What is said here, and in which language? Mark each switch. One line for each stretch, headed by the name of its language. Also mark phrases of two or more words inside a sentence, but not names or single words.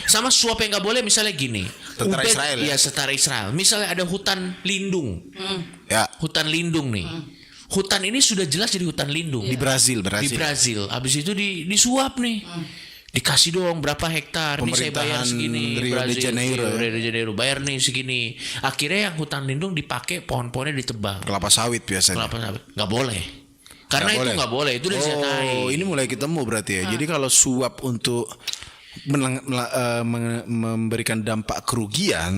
Indonesian: Sama suap yang nggak boleh misalnya gini. Tentara Israel ya? Iya, tentara Israel. Misalnya ada hutan lindung. Ya. Hutan lindung nih. Hutan ini sudah jelas jadi hutan lindung. Di Brazil. Di Brazil. Habis itu disuap nih. Dikasih dong berapa hektar, nih saya bayar segini. Rio de Janeiro. Rio de Janeiro bayar nih segini. Akhirnya yang hutan lindung dipakai, pohon-pohonnya ditebang. Kelapa sawit biasanya. Kelapa sawit nggak boleh. Karena itu nggak boleh, itu udah disertai. Oh, ini mulai ketemu berarti ya. Jadi kalau suap untuk memberikan dampak kerugian,